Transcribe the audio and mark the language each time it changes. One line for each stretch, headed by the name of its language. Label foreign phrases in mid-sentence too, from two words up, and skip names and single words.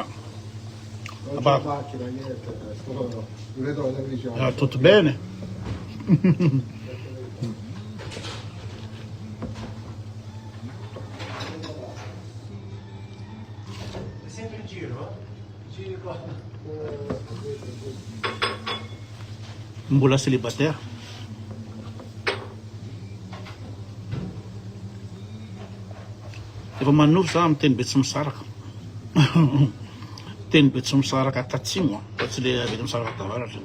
Italian: Non c'è macchina, niente, sto vedo la televisione. Ah, tutto bene? È sempre in giro? Giri qua.
Malagasy: Mbola célibataire? Efa manovy za miteny be tsy misaraka. Teny be tsy misaraka tatsimo fa tsy le be misaraka tavaratra.